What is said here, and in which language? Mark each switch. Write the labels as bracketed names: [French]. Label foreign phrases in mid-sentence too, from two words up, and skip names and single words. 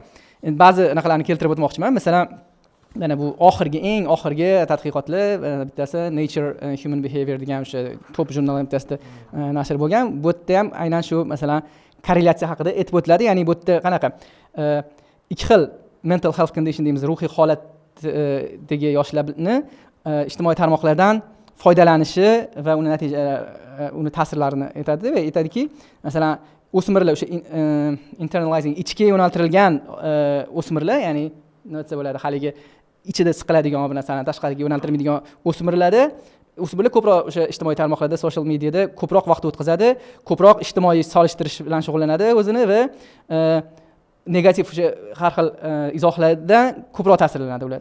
[Uzbek] Endi ba'zi anaqalarni keltirib o'tmoqchiman. Masalan, mana bu eng oxirgi tadqiqotlar bittasi Nature Human Behavior degan o'sha top jurnal bittasida nashr bo'lgan. Bu yerda ham aynan shu masalan korrelyatsiya haqida aytib o'tiladi. Ya'ni bu yerda qanaqa ikki xil [English] mental health condition [Uzbek] deymiz, ruhiy holatdagi yoshlarni ijtimoiy tarmoqlardan foydalanishi va uni ta'sirlarini aytadi va aytadiki, masalan o'smirlar o'sha internalizing, ichga yo'naltirilgan o'smirlar, ya'ni nima desa bo'ladi, haligi ichida siqiladigan narsani tashqariga yo'naltirmaydigan o'smirlarda ko'proq o'sha ijtimoiy tarmoqlarda, [English] social mediada [Uzbek] ko'proq vaqt o'tkazadi, ko'proq ijtimoiy solishtirish bilan shug'ullanadi o'zini va negativ o'sha har xil izohlardan ko'proq ta'sirlanadi ular.